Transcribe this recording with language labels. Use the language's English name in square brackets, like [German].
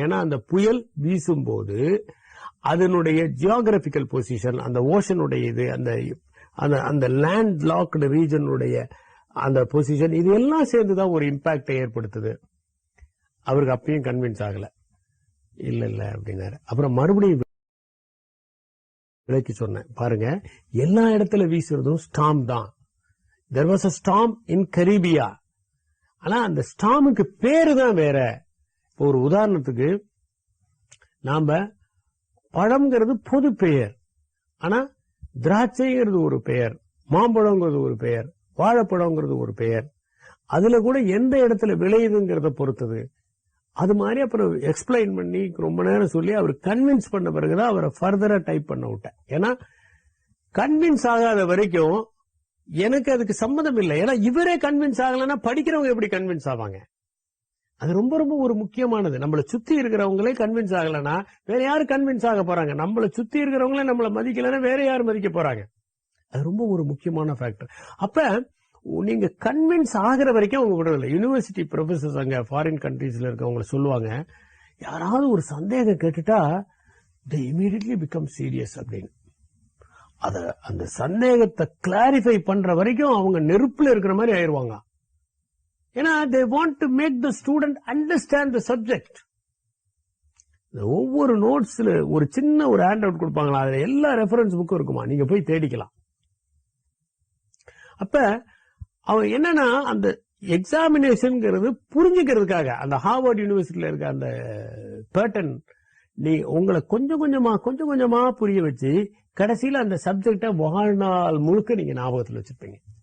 [Tamil] ஏன்னா அந்த புயல் வீசும் போது அதனுடைய ஜியோகிராபிக்கல் பொசிஷன், அந்த ஓஷனுடைய இது, அந்த லேண்ட் லாக்டு ரீஜனுடைய அந்த பொசிஷன், இது எல்லாம் சேர்ந்துதான் ஒரு இம்பாக்டை ஏற்படுத்துது. அவருக்கு அப்பயும் கன்வின்ஸ் ஆகல. இல்ல அப்படின்னாரு. அப்புறம் மறுபடியும் விளக்கி சொன்னேன், பாருங்க எல்லா இடத்துல வீசுறதும் ஸ்டார்ம் தான். [English] there was a storm in Caribbean. [Tamil] ஆனா அந்த ஸ்டார்முக்கு பேரு தான் வேற. இப்போ ஒரு உதாரணத்துக்கு, நாம பழம்ங்கிறது பொது பெயர், ஆனா திராட்சைங்கிறது ஒரு பெயர், மாம்பழங்கிறது ஒரு பெயர், வாழைப்பழங்கிறது ஒரு பெயர். அதுல கூட எந்த இடத்துல விளையுதுங்கிறத பொறுத்தது. அது மாதிரி அப்புறம் எக்ஸ்பிளைன் பண்ணி ரொம்ப நேரம் சொல்லி அவர் கன்வின்ஸ் பண்ண பிறகுதான் அவரை ஃபர்தரா டைப் பண்ண விட்டேன். ஏன்னா கன்வின்ஸ் ஆகாத வரைக்கும் எனக்கு அதுக்கு சம்மதம் இல்லை. ஏன்னா இவரே கன்வின்ஸ் ஆகலன்னா படிக்கிறவங்க எப்படி கன்வின்ஸ் ஆவாங்க? அது ரொம்ப ரொம்ப ஒரு முக்கியமானது. நம்மளை சுத்தி இருக்கிறவங்களே கன்வின்ஸ் ஆகலன்னா வேற யாரு கன்வின்ஸ் ஆக போறாங்க? நம்மளை சுத்தி இருக்கிறவங்களே நம்மளை மதிக்கலன்னா வேற யாரு மதிக்க போறாங்க? அது ரொம்ப ஒரு முக்கியமான ஃபேக்டர். அப்ப நீங்க கன்வின்ஸ் ஆகிற வரைக்கும் அவங்க விடுறதில்லை. யூனிவர்சிட்டி ப்ரொஃபசர்ஸ் அங்க ஃபாரின் கண்ட்ரீஸ்ல இருக்கவங்க சொல்லுவாங்க, யாராவது ஒரு சந்தேகம் கேட்டுட்டா [English] they immediately become serious [Tamil] அப்படின்னு. அந்த சந்தேகத்தை கிளாரிஃபை பண்ற வரைக்கும் அவங்க நெருப்புல இருக்கிற மாதிரி ஆயிருவாங்க. [English] ஏன்னா they want to make the student understand the subject. [Tamil] ஒவ்வொரு நோட்ஸ்ல ஒரு சின்ன ஒரு ஹேண்ட் அவுட் கொடுப்பாங்களா, அதுல எல்லா ரெஃபரன்ஸ் புக்கும் இருக்குமா, நீங்க போய் தேடிக்கலாம். அப்ப அவன் என்னன்னா அந்த எக்ஸாமினேஷன் புரிஞ்சுக்கிறதுக்காக அந்த ஹார்வர்ட் யூனிவர்சிட்டியில இருக்க அந்த பேட்டர்ன் நீ உங்களை கொஞ்சம் கொஞ்சமா புரிய வச்சு கடைசியில அந்த சப்ஜெக்ட வாழ்நாள் முழுக்க நீங்க ஞாபகத்தில் வச்சிருப்பீங்க.